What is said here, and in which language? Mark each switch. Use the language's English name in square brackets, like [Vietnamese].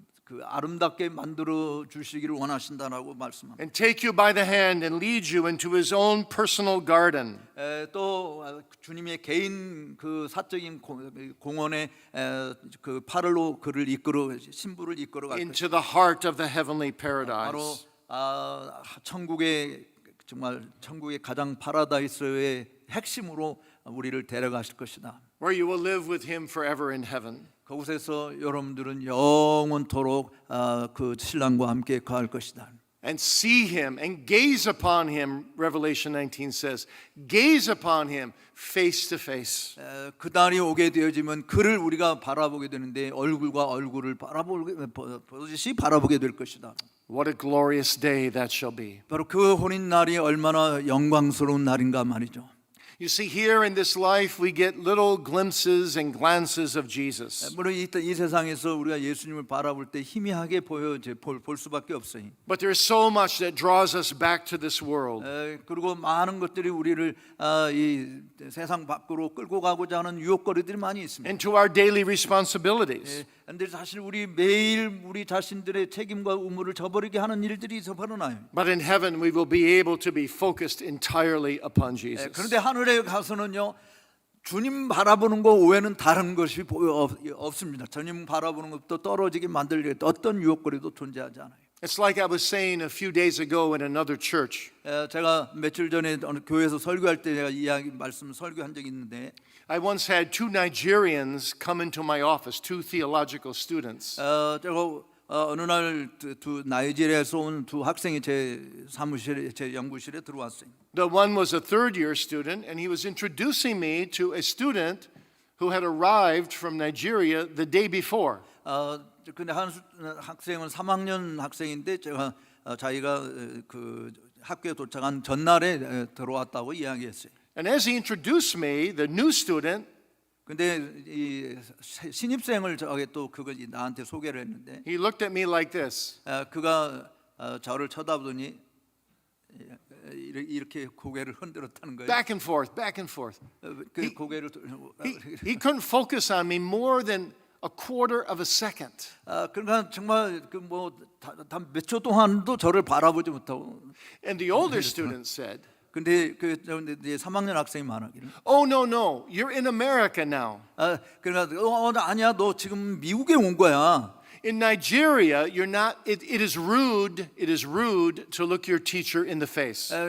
[Korean] 그 아름답게 만들어 주시기를 원하신다라고 말씀합니다. [English] and take you by the hand and lead you into his own personal garden. [Korean] 또 주님의 개인 그 사적인 공원에 그 팔로 그를 이끌어 신부를 이끌어 갈 [English] Into the heart of the heavenly [Korean] 바로 [English] paradise. [Korean] 천국의 정말 천국의 가장 파라다이스의 핵심으로 우리를 데려가실 것이다. [English] Where you will live with him forever in heaven. [Korean] 그곳에서 여러분들은 영원토록 그 신랑과 함께 거할 것이다. [English] And see him and gaze upon him, Revelation 19 says. Gaze upon him face to face. [Korean] 그 날이 오게 되어지면 그를 우리가 바라보게 되는데 얼굴과 얼굴을 보듯이 바라보게 될 것이다. [English] What a glorious day that shall be. [Korean] 바로 그 혼인 날이 얼마나 영광스러운 날인가 말이죠. [English] You see, here in this life, we get little glimpses and glances of Jesus. [Korean] 물론 이 세상에서 우리가 예수님을 바라볼 때 희미하게 볼 수밖에 없어요. [English] But there's so much that draws us back to this world. [Korean] 그리고 많은 것들이 우리를 이 세상 밖으로 끌고 가고자 하는 유혹거리들이 많이 있습니다. [English] And to our daily responsibilities. [Korean] 그런데 사실 우리 매일 우리 자신들의 책임과 의무를 저버리게 하는 일들이 벌어나요. [English] But in heaven, we will be able to be focused entirely upon Jesus. [Korean] 그런데 하늘에 가서는요, 주님 바라보는 것 외에는 다른 것이 없습니다. 주님 바라보는 것도 떨어지게 만들게 어떤 유혹거리도 존재하지 않아요. [English] It's like I was saying a few days ago in another church. [Korean] 제가 며칠 전에 어느 교회에서 설교할 때 제가 설교한 적이 있는데, [English] I once had two Nigerians come into my office, two theological students. [Korean] 제가 어느 날 두 나이지리아에서 온 두 학생이 제 사무실에 제 연구실에 들어왔어요. [English] The one was a third-year student, and he was introducing me to a student who had arrived from Nigeria the day before. [Korean] 근데 한 학생은 3학년 학생인데 제가 자기가 그 학교에 도착한 전날에 들어왔다고 이야기했어요. [English] And as he introduced me, the new student, [Korean] 근데 이 신입생을 저게 또 그거 나한테 소개를 했는데 [English] he looked at me like this. [Korean] 그가 저를 쳐다보더니 이렇게 고개를 흔들었다는 거예요. [English] Back and forth, back and forth. [Korean] 그 고개를 [English] He couldn't focus on me more than a quarter of a second. [Korean] 그러니까 정말 그 뭐 몇 초 동안도 저를 바라보지 못하고. [English] And the older student said, [Korean] 근데 그 이제 3학년 학생이 말하기를. [English] "Oh no, you're in America now. [Korean] 그러니까 아니야, 너 지금 미국에 온 거야. [English] In Nigeria, you're not. It is rude. It is rude to look your teacher in the face.